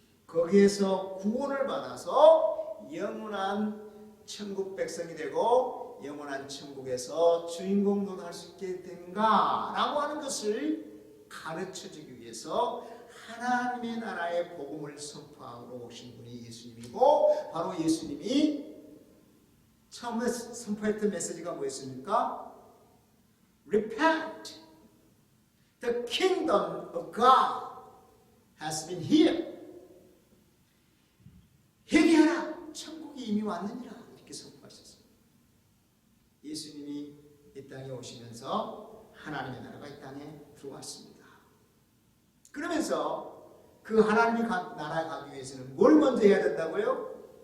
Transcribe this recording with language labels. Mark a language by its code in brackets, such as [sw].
[ko] 거기에서 구원을 받아서 영원한 천국 백성이 되고 영원한 천국에서 주인공도 할 수 있게 된가라고 하는 것을 가르쳐주기 위해서 하나님의 나라의 복음을 선포하러 오신 분이 예수님이고, 바로 예수님이 처음에 선포했던 메시지가 뭐였습니까? [en] Repent. The kingdom of God has been here. [ko] 회개하라. 천국이 이미 왔느니라. 이렇게 선포하셨습니다. 예수님이 이 땅에 오시면서 하나님의 나라가 이 땅에 들어왔습니다. 그러면서 그 하나님의 나라에 가기 위해서는 뭘 먼저 해야 된다고요?